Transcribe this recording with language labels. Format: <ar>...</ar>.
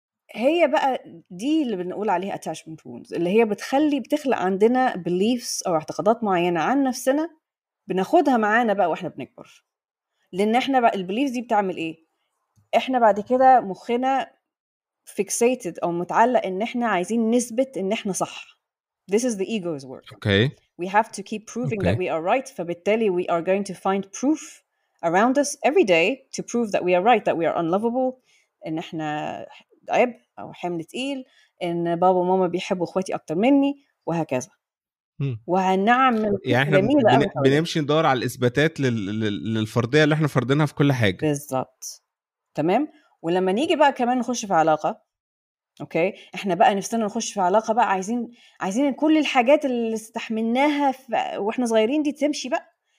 <ar>هي بقى دي اللي بنقول عليها</ar> <en>attachment wounds،</en> <ar>اللي هي بتخلق عندنا beliefs او اعتقادات معينة عن نفسنا بناخدها معانا بقى واحنا بنكبر. لان احنا بقى البeliefs دي بتعمل ايه؟ احنا بعد كده مخنا</ar> <en>fixated</en> <ar>او متعلق ان احنا عايزين نثبت ان احنا صح.</ar> <en>This is the ego's work. Okay. We have to keep proving that okay. we are right.</en> <ar>فبالتالي</ar> <en>we are going to find proof around us every day to prove that we are right, that we are unlovable,</en> <ar>ان احنا عبء او حمل تقيل، ان بابا وماما بيحبوا اخواتي اكتر مني، وهكذا. وهنعمل يعني احنا جميله قوي حوالينا. بنمشي ندور على الاثباتات للفرضيه اللي احنا فرضينها في كل حاجه. بالظبط. تمام. ولما نيجي بقى كمان نخش في علاقه، اوكي، احنا بقى نفسنا نخش في علاقه بقى، عايزين كل الحاجات اللي استحملناها واحنا صغيرين دي تمشي بقى.</ar>